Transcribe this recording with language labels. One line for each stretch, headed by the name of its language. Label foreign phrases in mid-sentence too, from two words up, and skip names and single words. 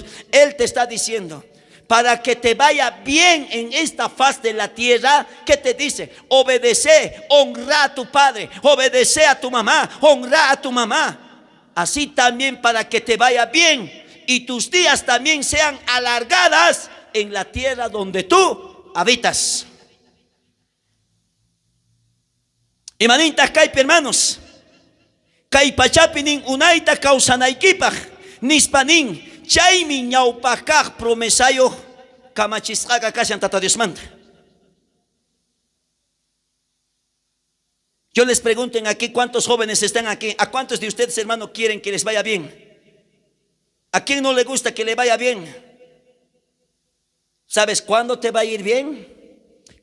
Spanish: Él te está diciendo: para que te vaya bien en esta faz de la tierra, ¿qué te dice? Obedece, honra a tu padre, obedece a tu mamá, honra a tu mamá. Así también para que te vaya bien y tus días también sean alargadas en la tierra donde tú habitas.
Quechua: Imanintas kaypi, hermanos. Kay pachapinin unaita kausanaykipaj nispanin chaymi ñawpaj kaq promesayo kamachisqaqa kashan tata Diosmanta.
Spanish: Yo les pregunto aquí, ¿cuántos jóvenes están aquí? ¿A cuántos de ustedes, hermano, quieren que les vaya bien? ¿A quién no le gusta que le vaya bien? ¿Sabes cuándo te va a ir bien?